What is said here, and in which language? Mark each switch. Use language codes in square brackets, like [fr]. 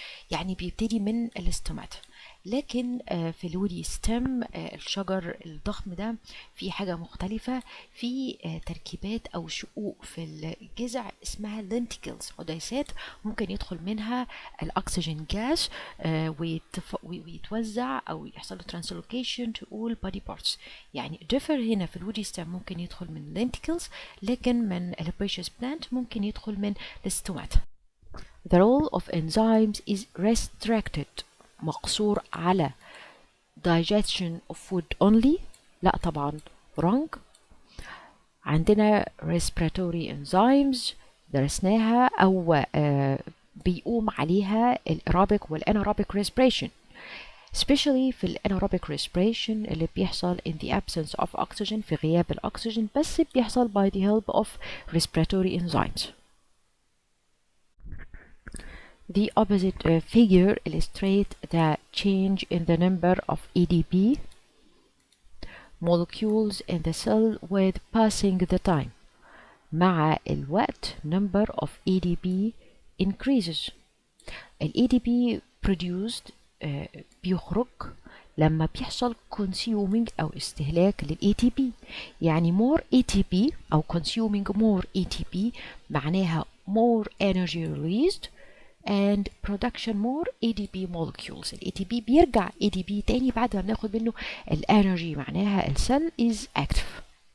[ar] يعني بيبتدي من الاستوماتا. لكن في الودي ستيم الشجر الضخم ده في حاجة مختلفة، في تركيبات أو شقوق في الجذع اسمها لينتيكلز، عديسات ممكن يدخل منها الأكسجين جاس ويتوزع أو يحصل له ترانسلوكيشن [en] to all body parts. [ar] يعني differ هنا في الودي ستيم ممكن يدخل من لينتيكلز، لكن من الherbaceous plant ممكن يدخل من الستوماتا. [en] The role of enzymes is restricted، [ar] مقصور على [en] digestion of food only. [ar] لا طبعا [en] wrong. [ar] عندنا respiratory enzymes درسناها أو بيقوم عليها الأيروبيك والأناerobic respiration، [en] especially [ar] في الأناerobic respiration اللي بيحصل [en] in the absence of oxygen، [ar] في غياب الأكسجين، بس بيحصل [en] by the help of respiratory enzymes. The opposite figure illustrates the change in the number of ADP molecules in the cell with passing the time. [ar] مع الوقت [en] number of ADP increases. [ar] ال [en] ADP produced [ar] بيخرج لما بيحصل [en] consuming [ar] أو استهلاك لل ATP. [en] يعني more ATP أو consuming more ATP [ar] معناها [en] more energy released and production more ADP molecules. [ar] ال ATP بيرجع ADP تاني بعد ما بناخد منه الانرجي، معناها السيل [en] is active.